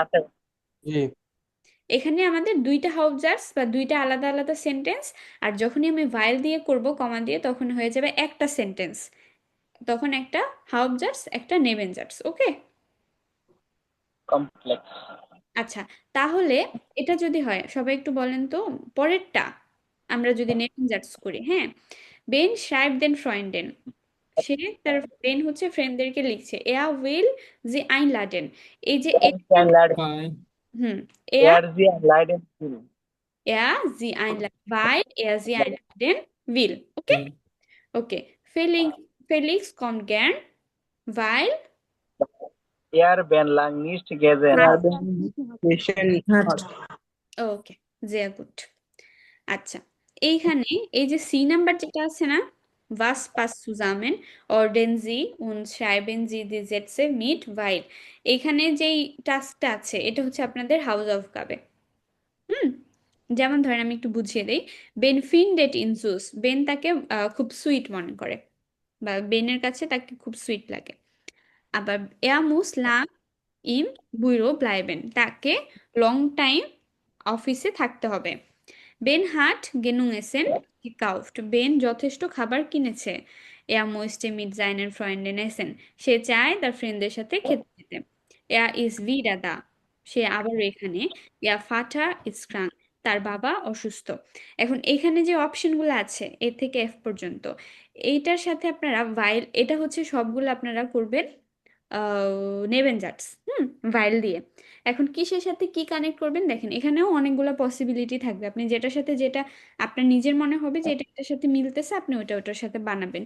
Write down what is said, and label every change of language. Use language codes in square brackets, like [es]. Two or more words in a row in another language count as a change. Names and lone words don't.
[bn] এখানে আমাদের দুইটা হাউবজার্টস বা দুইটা আলাদা আলাদা সেন্টেন্স, আর যখনই আমি ভাইল দিয়ে করব কমা দিয়ে, তখন হয়ে যাবে একটা সেন্টেন্স, তখন একটা হাউবজার্টস একটা নেবেনজার্টস। ওকে, কমপ্লেক্স। আচ্ছা, তাহলে এটা যদি হয়, সবাই একটু বলেন তো পরেরটা আমরা যদি নেবেনজার্টস করি। [de] হ্যাঁ, বেন schreibt den Freunden, [bn] সে তার বেন হচ্ছে ফ্রেন্ডদেরকে লিখছে, [de] er will sie einladen, [bn] এই যে হুম, [de] এয়া er sie einladen, weil er sie einladen will. Okay? Okay. Felix kommt gern, weil Ben lang nicht gesehen. [bn] ওকে, [de] sehr gut. [bn] আচ্ছা, এইখানে এই যে সি নাম্বার যেটা আছে না, [de] was passt zusammen ordnen Sie und schreiben Sie die Sätze mit weil, [bn] এখানে যেই টাস্কটা আছে এটা হচ্ছে আপনাদের হাউস অফ গাবে। যেমন ধরেন আমি একটু বুঝিয়ে দেই, [de] Ben findet ihn süß, [bn] বেন তাকে খুব সুইট মনে করে, বা বেনের কাছে তাকে খুব সুইট লাগে। আবার [de] er muss lang im Büro bleiben, [bn] তাকে লং টাইম অফিসে থাকতে হবে। [de] Ben hat genug Essen gekauft, [bn] বেন যথেষ্ট খাবার কিনেছে। [de] er möchte mit seinen Freunden essen, [bn] সে চায় তার ফ্রেন্ডদের সাথে খেতে যেতে। [de] er ist wieder da, [bn] সে আবার এখানে। [de] ihr Vater ist krank, [bn] তার বাবা অসুস্থ। এখন এখানে যে অপশনগুলো আছে এ থেকে এফ পর্যন্ত, এইটার সাথে আপনারা ভাইল, এটা হচ্ছে সবগুলো আপনারা করবেন নেবেনজার্টস, ভাইল দিয়ে। এখন কিসের সাথে কি কানেক্ট করবেন দেখেন, এখানেও অনেকগুলো পসিবিলিটি থাকবে, আপনি যেটার সাথে যেটা আপনার নিজের মনে হবে যে এটা এটার সাথে মিলতেছে, আপনি ওটার সাথে বানাবেন।